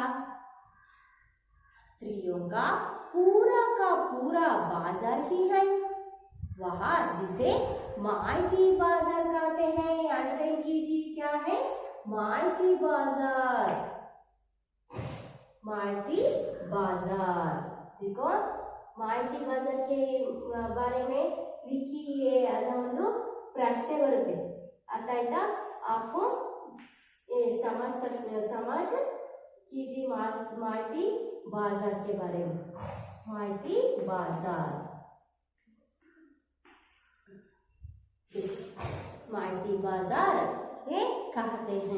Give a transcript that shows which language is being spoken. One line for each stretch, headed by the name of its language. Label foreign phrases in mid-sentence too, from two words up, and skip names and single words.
Hindi: स्त्रियों का पूरा बाजार ही है वहाँ, जिसे माइती बाजार कहते हैं। अंडरलाइन कीजिए क्या है? माइती बाजार। माइती बाजार देखो, माइती बाजार के बारे में लिखिए
Kannada: ಅನ್ನೋ ಪ್ರಶ್ನೆ ಬರುತ್ತೆ। ಅರ್ಥ ಆಯ್ತಾ?
Hindi: आपको समझ कीजिए माइती बाजार के बारे में। माइती बाजार, माइती बाजार ये कहते हैं।